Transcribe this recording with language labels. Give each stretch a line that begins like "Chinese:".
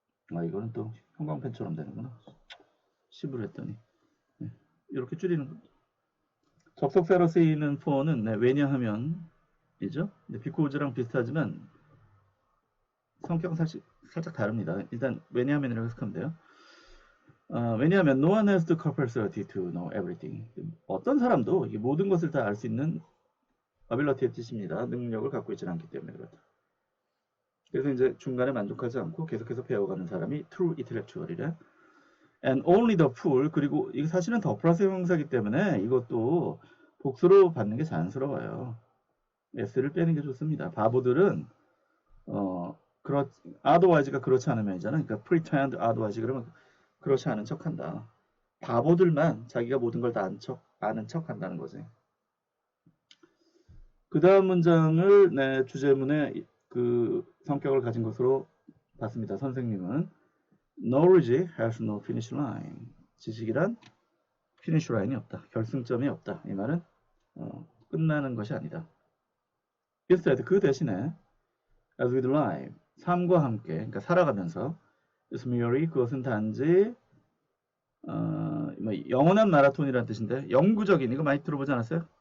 Korean: 이거는 또 형광펜처럼 되는구나. 10으로 했더니 네. 이렇게 줄이는 거. 접속 사로 쓰이는 for는 네, 왜냐하면 이죠. 비코즈랑 비슷하지만 성격은 살짝 다릅니다. 일단 왜냐하면이라고 해석하면 돼요.
English: 왜냐하면 no one has the capacity to know everything.
Korean: 어떤 사람도 모든 것을 다 알 수 있는 ability의 뜻입니다. 능력을 갖고 있지는 않기 때문에 그렇다. 그래서 이제 중간에 만족하지 않고 계속해서 배워가는 사람이 true intellectual이래.
English: And only the fool.
Korean: 그리고 이게 사실은 더 플러스 형용사이기 때문에 이것도 복수로 받는 게 자연스러워요. s를 빼는 게 좋습니다. 바보들은 otherwise가 그렇지 않으면이잖아. 그러니까 pretend otherwise 그러면 그렇지 않은 척한다. 바보들만 자기가 모든 걸 다 아는 척 한다는 거지. 그 다음 문장을 내 주제문의 성격을 가진 것으로 봤습니다.
English: 선생님은 Knowledge has no finish line.
Korean: 지식이란 finish line이 없다. 결승점이 없다. 이 말은 끝나는 것이 아니다. Instead, 그 대신에
English: as with life,
Korean: 삶과 함께, 그러니까 살아가면서
English: is merely,
Korean: 그것은 단지 뭐 영원한 마라톤이라는 뜻인데 영구적인, 이거 많이 들어보지 않았어요?